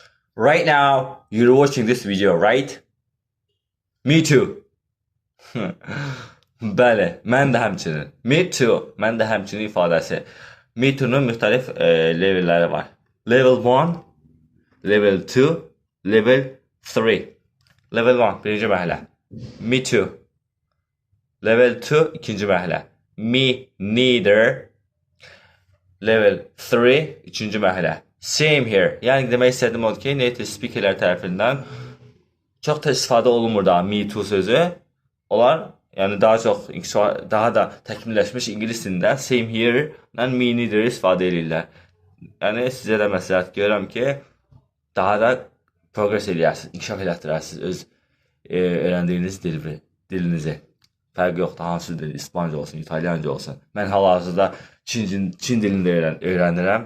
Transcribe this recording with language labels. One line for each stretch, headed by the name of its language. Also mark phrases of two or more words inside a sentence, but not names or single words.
English: Right now, you're watching this video, right? Me too.
Azerbaijani: Bəli, mən də həmçinin.
English: Me too,
Azerbaijani: mən də həmçinin ifadəsi.
English: Me too-
Azerbaijani: nun müxtəlif levelləri var.
English: Level 1, level 2, level 3. Level 1,
Azerbaijani: birinci mərhələ.
English: Me too. Level 2,
Azerbaijani: ikinci mərhələ.
English: Me neither. Level 3,
Azerbaijani: üçüncü mərhələ.
English: Same here.
Azerbaijani: Yəni demək istədiyim odur ki,
English: native speakerlər
Azerbaijani: tərəfindən çox tez istifadə olunmur da
English: me too
Azerbaijani: sözü. Onlar yəni daha çox daha da təkmilləşmiş ingilis dilində
English: same here
Azerbaijani: ilə
English: me neither
Azerbaijani: istifadə edirlər. Yəni sizə də məsləhət görürəm ki, daha da progress eləyəsiniz, inkişaf elətdirəsiniz öz öyrəndiyiniz dilinizi. Fərqi yoxdur, hansı dil, İspanca olsun, İtalyanca olsun. Mən hal-hazırda Çin dilini də öyrənirəm.